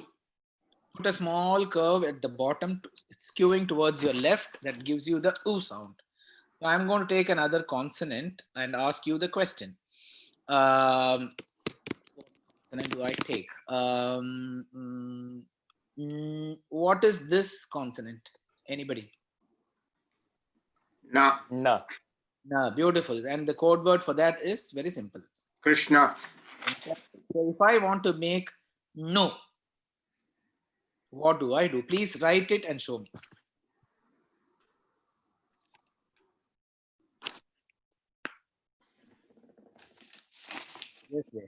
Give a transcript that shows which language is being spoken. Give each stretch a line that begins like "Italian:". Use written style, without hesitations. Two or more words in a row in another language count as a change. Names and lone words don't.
English: Put a small curve at the bottom, skewing towards your left. That gives you the oo sound. So I'm going to take another consonant and ask you the question. What consonant do I take? What is this consonant? Anybody? Na. Na. No, beautiful. And the code word for that is very simple. Krishna. So if I want to make no, what do I do? Please write it and show me. Yes, yes.